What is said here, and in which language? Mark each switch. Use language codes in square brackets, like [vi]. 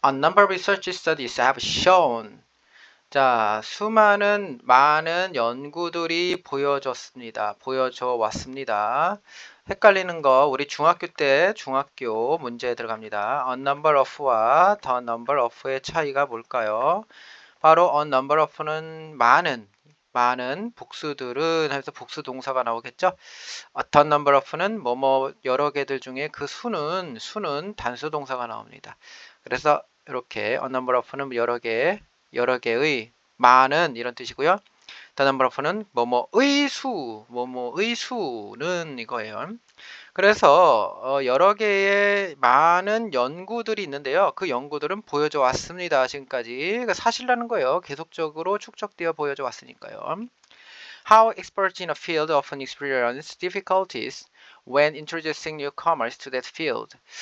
[en] A number of research studies have shown. [ko] 자, 많은 연구들이 보여줘 왔습니다. 헷갈리는 거 우리 중학교 문제에 들어갑니다. [en] A number of [ko] 와 [en] the number of [ko] 의 차이가 뭘까요? 바로 a number of는 많은 복수들은 해서 복수 동사가 나오겠죠? 어떤 number of는 뭐뭐 여러 개들 중에 그 수는 단수 동사가 나옵니다. 그래서 이렇게 a number of는 여러 개의 많은 이런 뜻이고요. the number of는 뭐뭐의 수는 이거예요. 그래서 여러 개의 많은 연구들이 있는데요. 그 연구들은 보여져 왔습니다. 지금까지. 그러니까 사실라는 거예요. 계속적으로 축적되어 보여져 왔으니까요. [en] How experts in a field often experience difficulties when introducing newcomers to that field.